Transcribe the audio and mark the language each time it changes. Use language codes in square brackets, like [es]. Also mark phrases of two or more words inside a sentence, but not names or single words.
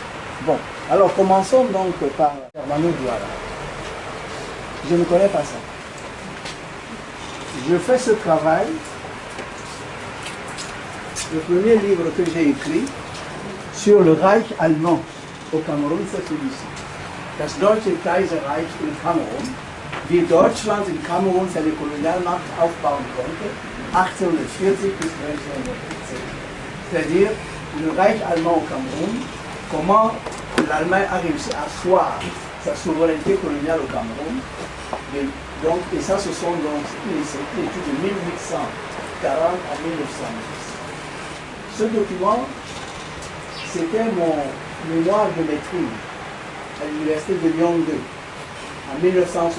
[fr] Bon, alors commençons donc par Germano Douala. Je ne connais pas ça. Je fais ce travail. Le premier livre que j'ai écrit sur le Reich allemand au Cameroun, c'est celui-ci. [de] Das Deutsche Kaiserreich in Kamerun, wie Deutschland in Kamerun seine Kolonialmacht aufbauen konnte, 1840 bis 1917. [fr] C'est-à-dire le Reich allemand au Cameroun, comment l'Allemagne a réussi à asseoir sa souveraineté coloniale au Cameroun. Donc, et ça, ce sont donc une étude de 1840 à 1910. Ce document, c'était mon mémoire de maîtrise à l'université de Lyon 2 en 1970.